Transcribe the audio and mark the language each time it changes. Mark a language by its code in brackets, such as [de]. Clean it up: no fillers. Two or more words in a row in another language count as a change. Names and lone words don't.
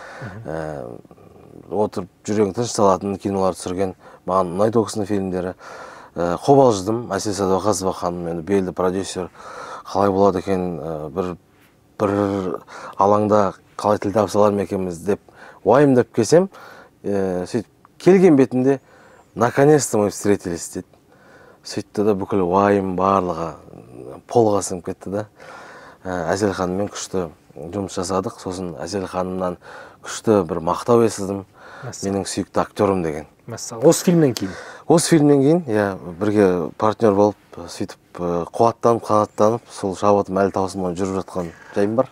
[kk] Отырып жүрегің тыныш салатын кинолар түсірген. Маған ұнайды ол кісінің фильмдері. Қобалжыдым. Әсел Садуақасова ханым енді белді продюсер, қалай болады екен, бір алаңда қалай тіл табыса алар екенбіз деп уайымдап келсем, сөйтіп келген бетінде [ru] наконец-то мы встретились [kk] дейді. Сөйтті да бүкіл уайым барлығы полға сіңіп кетті да. Әсел ханыммен күшті жұмыс жасадық. Сосын Әсел ханымнан күшті бір мақтау естідім. Менің сүйікті актерім деген. Осы фильмнен кейін? Осы фильмнен кейін, бірге партнер болып, сөйтіп қуаттанып, қанаттанып, сол шабытым әлі таусылмай жүріп жатқан жайым бар.